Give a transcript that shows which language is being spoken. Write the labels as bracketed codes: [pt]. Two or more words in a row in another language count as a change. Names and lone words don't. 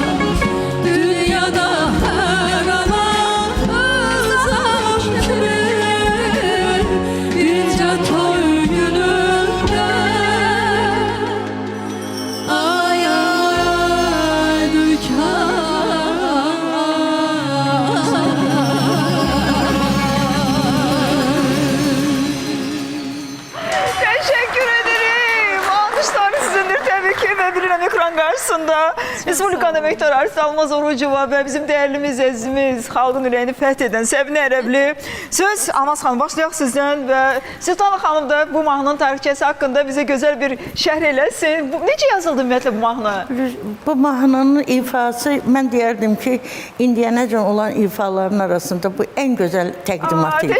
[az] Dünyada her ana öz anam kimi, bircə toy günündə ağlayaydı [tr] Teşekkür ederim. Alkışlar sizindir tabii ki ve bilirəm ekran karşısında Respublikanın Emektar Artist Almaz Orucova ve bizim değerlimiz, [az] əzizimiz, xalqın ürəyini fəth edən [tr] Səbinə Ərəbli. [az] Söz Almaz xanım, başlayaq sizdən və Sultan xanım da bu mahnının tarixçəsi haqqında bizə gözəl bir şərh eləsin. Necə yazıldı ümumiyyətlə bu mahnı? Bu mahnının ifası, mən deyərdim ki, indiyənəcən olan ifaların arasında bu [tr] en güzel [az] təqdimat idi.